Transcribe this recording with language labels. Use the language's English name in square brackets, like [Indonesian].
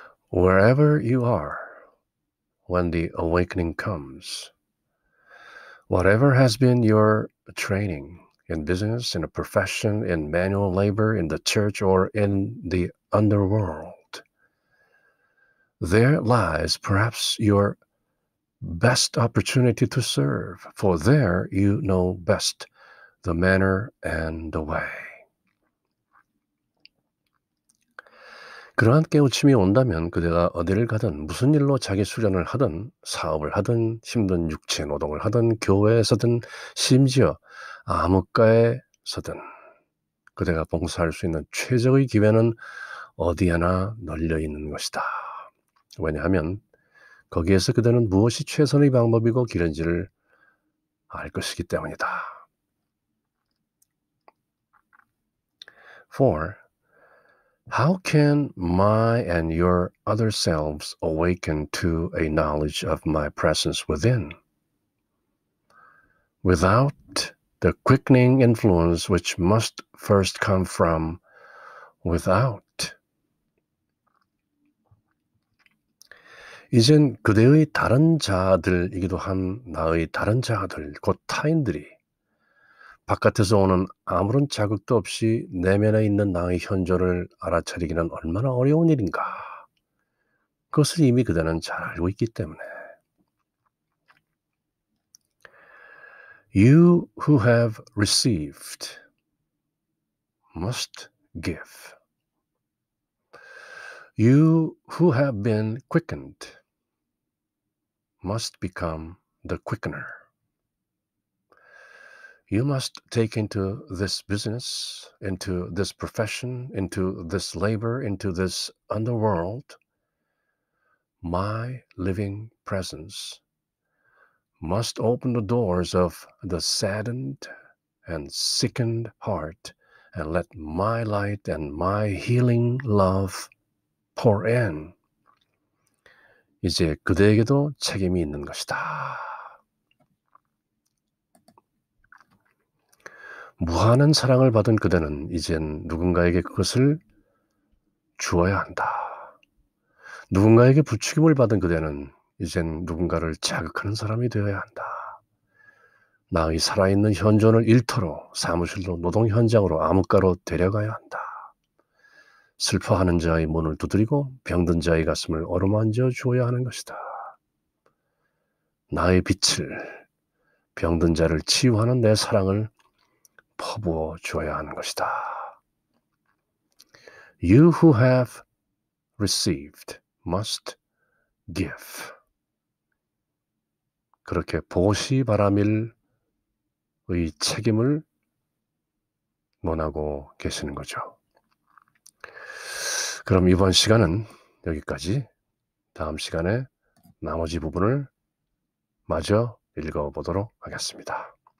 [English] Wherever you are, when the awakening comes, whatever has been your training in business, in a profession, in manual labor, in the church, or in the underworld, there lies perhaps your best opportunity to serve, for there you know best the manner and the way. [Korean] 그러한 깨우침이 온다면 그대가 어디를 가든 무슨 일로 자기 수련을 하든 사업을 하든 힘든 육체 노동을 하든 교회에서든 심지어 암흑가에서든 그대가 봉사할 수 있는 최적의 기회는 어디에나 널려 있는 것이다. 왜냐하면 거기에서 그대는 무엇이 최선의 방법이고 길인지를 알 것이기 때문이다. [English] For how can my and your other selves awaken to a knowledge of my presence within, without the quickening influence which must first come from without? [Korean] 이젠 그대의 다른 자아들이기도 한 나의 다른 자아들, 곧 타인들이 바깥에서 오는 아무런 자극도 없이 내면에 있는 나의 현존을 알아차리기는 얼마나 어려운 일인가. 그것을 이미 그대는 잘 알고 있기 때문에. [English] You who have received must give. You who have been quickened must become the quickener. You must take into this business, into this profession, into this labor, into this underworld, my living presence must open the doors of the saddened and sickened heart and let my light and my healing love pour in. [Korean] 이제 그대에게도 책임이 있는 것이다. 무한한 사랑을 받은 그대는 이젠 누군가에게 그것을 주어야 한다. 누군가에게 부추김을 받은 그대는 이젠 누군가를 자극하는 사람이 되어야 한다. 나의 살아있는 현존을 일터로, 사무실로, 노동 현장으로, 암흑가로 데려가야 한다. 슬퍼하는 자의 문을 두드리고 병든 자의 가슴을 어루만져 주어야 하는 것이다. 나의 빛을, 병든 자를 치유하는 내 사랑을 퍼부어 주어야 하는 것이다. [English] You who have received must give. [Korean] 그렇게 보시바라밀의 책임을 논하고 계시는 거죠. 그럼 이번 시간은 여기까지. 다음 시간에 나머지 부분을 마저 읽어보도록 하겠습니다.